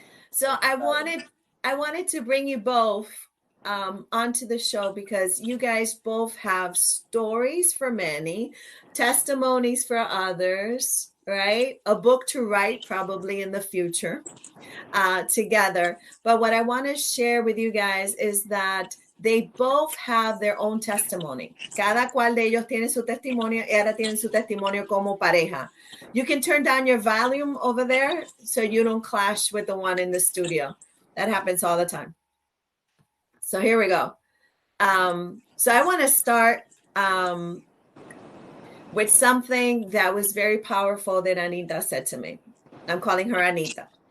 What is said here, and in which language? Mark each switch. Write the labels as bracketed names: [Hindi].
[English] So I wanted to bring you both onto the show because you guys both have stories for many, testimonies for others, right? A book to write probably in the future together. But what I want to share with you guys is that they both have their own testimony. [Spanish] Cada cual de ellos tiene su testimonio y ahora tienen su testimonio como pareja. [English] You can turn down your volume over there so you don't clash with the one in the studio. That happens all the time. So here we go. So I want to start with something that was very powerful that Anita said to me. I'm calling her Anita.